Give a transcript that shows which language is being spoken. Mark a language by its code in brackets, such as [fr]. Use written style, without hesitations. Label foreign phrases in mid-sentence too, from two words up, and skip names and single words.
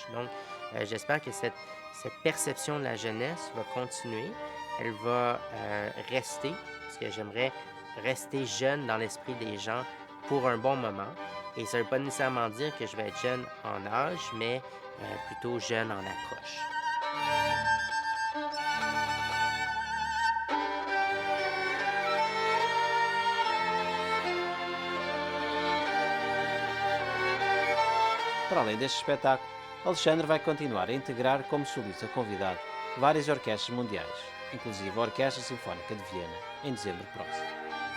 [fr] Donc, j'espère que cette perception de la jeunesse va continuer, elle va rester, parce que j'aimerais rester jeune dans l'esprit des gens pour un bon moment. Et ça ne veut pas nécessairement dire que je vais être jeune en âge, mais plutôt jeune en approche. [pt] Para além deste espetáculo, Alexandre vai continuar a integrar como solista convidado várias orquestras mundiais, inclusive a Orquestra Sinfónica de Viena, em dezembro próximo.